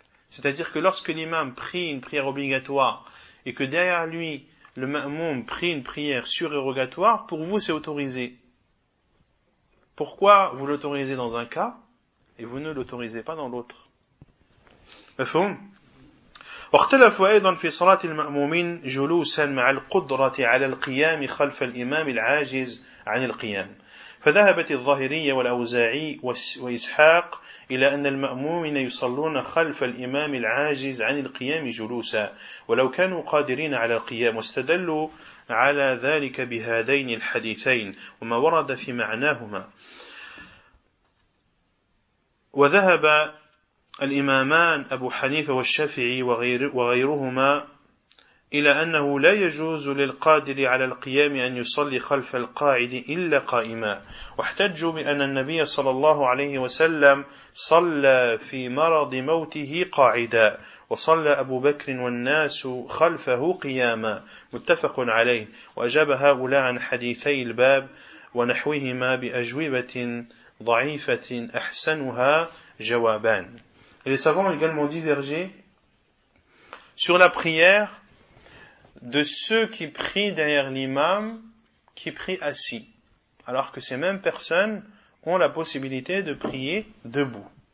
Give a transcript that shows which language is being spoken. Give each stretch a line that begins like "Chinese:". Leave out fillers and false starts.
French: C'est-à-dire que lorsque l'imam prie une prière obligatoire et que derrière lui, le ma'moum prie une prière surérogatoire, pour vous c'est autorisé. Pourquoi vous l'autorisez dans un cas et vous ne l'autorisez pas dans l'autre ?
Arabic: Mafhoum ? واختلفوا أيضا في صلاة المأمومين جلوسا مع القدرة على القيام خلف الإمام العاجز عن القيام فذهبت الظاهرية والأوزاعي وإسحاق إلى أن المأمومين يصلون خلف الإمام العاجز عن القيام جلوسا ولو كانوا قادرين على القيام واستدلوا على ذلك بهذين الحديثين وما ورد في معناهما وذهب الإمامان أبو حنيفة والشافعي وغيرهما إلى أنه لا يجوز للقادر على القيام أن يصلي خلف القاعد إلا قائما واحتجوا بأن النبي صلى الله عليه وسلم صلى في مرض موته قاعدا وصلى أبو بكر والناس خلفه قياما متفق عليه وأجاب هؤلاء عن حديثي الباب ونحوهما بأجوبة ضعيفة أحسنها جوابان.
French: Et les savants ont également divergé sur la prière de ceux qui prient derrière l'imam, qui prient assis, alors que ces mêmes personnes ont la possibilité de prier debout.